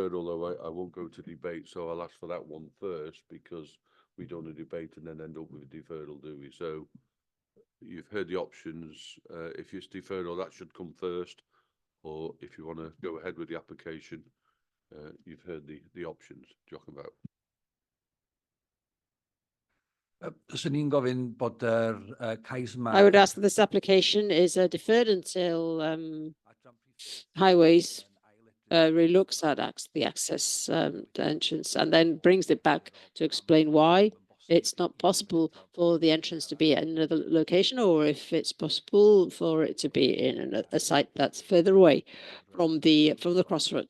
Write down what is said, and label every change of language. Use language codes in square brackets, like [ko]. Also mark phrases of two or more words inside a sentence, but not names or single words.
[en] deferred, although I won't go to debate, so I'll ask for that one first, because we don't want to debate and then end up with a deferral, do we? So you've heard the options. If it's deferral, that should come first, or if you want to go ahead with the application, you've heard the options. Talking about. [cy] Swn i'n gofyn bod yr cais yma... [en] I would ask that this application is deferred until Highways relooks at the access entrance, and then brings it back to explain why it's not possible for the entrance to be at another location, or if it's possible for it to be in a site that's further away from the crossroad.